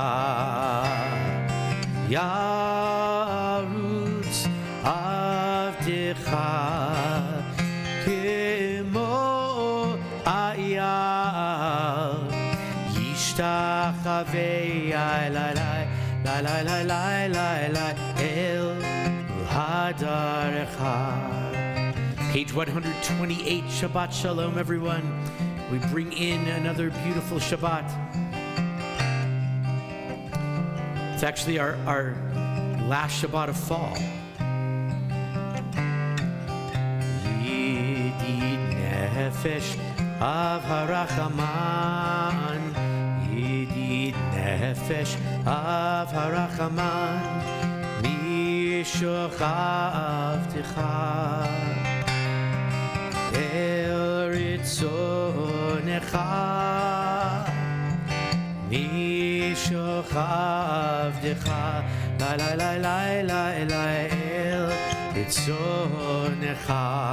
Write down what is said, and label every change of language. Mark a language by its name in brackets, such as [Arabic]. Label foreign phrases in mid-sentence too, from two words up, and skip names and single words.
[Hebrew] ירוץ עבדך כמו איל, ישתחוה לה לה לה לה לה לה לה לה אל הדרך. [English] Page 128, [Hebrew] שבת שלום, [English] everyone. We bring in another beautiful Shabbat. It's actually our last Shabbat of fall. [Hebrew] ידיד נפש אב הרחמן, ידיד נפש אב הרחמן, משוך עבדך אל רצונך, משוך עבדך לה לה לה לה לה לה אל רצונך.